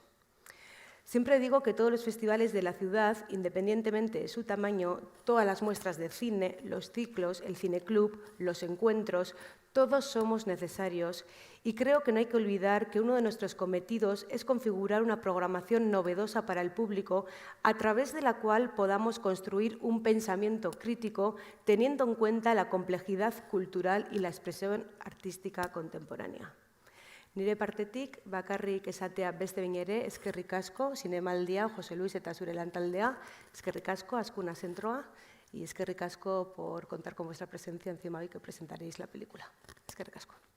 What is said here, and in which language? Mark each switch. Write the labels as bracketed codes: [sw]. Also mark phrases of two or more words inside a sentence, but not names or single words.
[es] Siempre digo que todos los festivales de la ciudad, independientemente de su tamaño, todas las muestras de cine, los ciclos, el cineclub, los encuentros, Todos somos necesarios y creo que no hay que olvidar que uno de nuestros cometidos es configurar una programación novedosa para el público a través de la cual podamos construir un pensamiento crítico teniendo en cuenta la complejidad cultural y la expresión artística contemporánea. [eu] Nire partetik, bakarrik esatea beste behin ere, eskerrik asko, Zinemaldia, Jose Luis eta zure lantaldea, eskerrik asko, Azkuna Zentroa, y eskerrik asko [es] por contar con vuestra presencia encima hoy que presentaréis la película. [eu] Eskerrik asko.